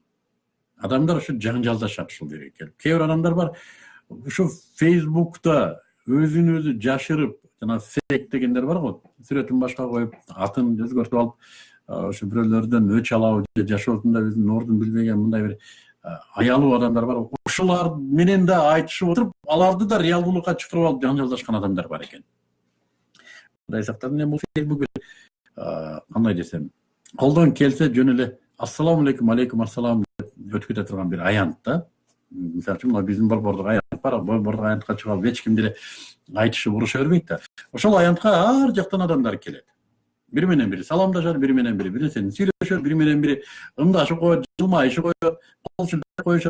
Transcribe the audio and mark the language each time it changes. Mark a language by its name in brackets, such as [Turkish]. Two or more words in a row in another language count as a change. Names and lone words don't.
[Kyrgyz] Адамдар ушу жаңжалдашат ушул жерге келип. Кээ бир адамдар бар, ушу Фейсбукта өзүн өзү жашырып, жана фейк дегендер бар го, сүрөтүн башка коюп, атын өзгөртүп алып, ошо бирөөлөрдөн өч алабы, жашоосунда өзүнүн ордун билбеген мындай бир аялуу адамдар бар. Ушулар менен да айтышып отуруп, аларды да реалдуулукка чакырып алып жаңжалдашкан адамдар бар экен. Кудай сактасын, эми бул Фейсбук кандай десем, колдон келсе жөн эле [Arabic] السلام عليكم، عليكم السلام [Kyrgyz] деп өтүп кете турган бир аянт да. Мисалы үчүн, мына биздин борбордук аянт бар, борбордук аянтка чыгып алып эч ким деле айтышып уруша бербейт да. Ошол аянтка ар жактан адамдар келет. Бири менен бири саламдашат, бири менен бири нерсени сүйлөшөт, бири менен бири ымдашып коет, жылмайышып коет, кол сүлдөп коюшат.